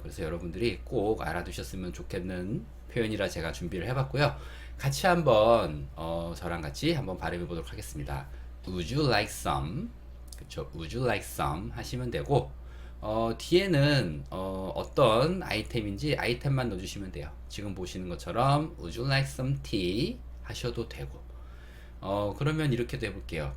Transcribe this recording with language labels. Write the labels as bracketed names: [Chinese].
[Korean] 그래서 여러분들이 꼭 알아두셨으면 좋겠는 표현이라 제가 준비를 해봤고요. 같이 한번 저랑 같이 한번 발음해 보도록 하겠습니다. [English] Would you like some? [Korean] 그쵸? [English] Would you like some? [Korean] 하시면 되고 뒤에는 어떤 아이템인지 아이템만 넣어주시면 돼요. 지금 보시는 것처럼 [English] Would you like some tea? [Korean] 하셔도 되고 그러면 이렇게도 해볼게요.